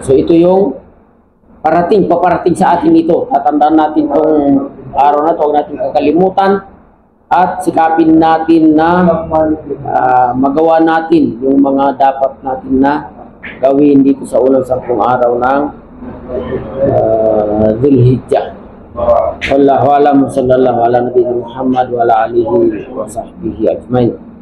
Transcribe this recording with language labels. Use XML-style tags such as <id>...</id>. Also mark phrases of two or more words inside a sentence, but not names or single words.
<tl>So ito yung paparating sa atin ito. Tatandaan natin itong araw na ito, huwag natin kakalimutan at sikapin natin na magawa natin yung mga dapat natin na gawin dito sa unang 10 araw ng Dhul-Hijjah.</tl> <ar>والله أعلم، صلى الله على نبينا محمد وعلى آله وصحبه أجمعين.</ar>